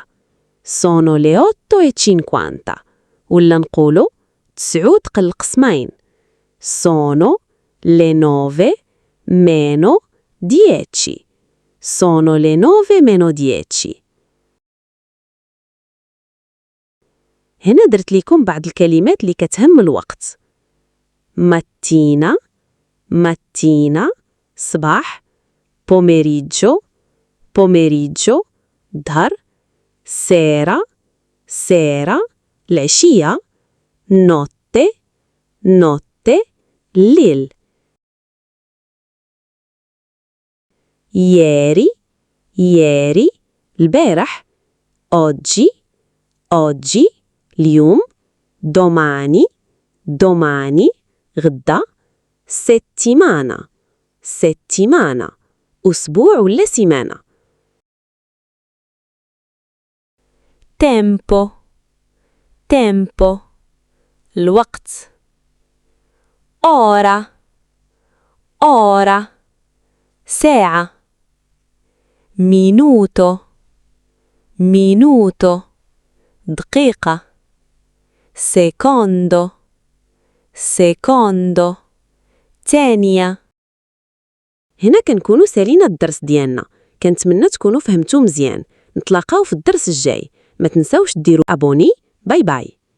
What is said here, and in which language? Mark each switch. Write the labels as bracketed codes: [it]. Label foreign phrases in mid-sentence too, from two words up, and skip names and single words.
[it] sono le 8 e 50. [ar] ولا نقولوا 9 قل قسمين. [it] sono le 9 meno 10. sono le 9 meno 10. [ar] هنا درت لكم بعض الكلمات اللي كتهم الوقت. [it] mattina mattina صباح. pomeriggio pomeriggio ظهر. sera sera العشية. notte notte الليل. ieri ieri البارح. oggi oggi اليوم. domani domani غدا. settimana settimana [ar] أسبوع ولا سيمانة. [it] tempo tempo الوقت. ora ora ساعة. minuto minuto دقيقة. secondo secondo ثانية. [ar] هنا كنكونوا سالينا الدرس ديالنا. كنتمنى تكونوا فهمتوا مزيان. نتلاقاو في الدرس الجاي. ما تنساوش ديروا ابوني. [en] bye bye.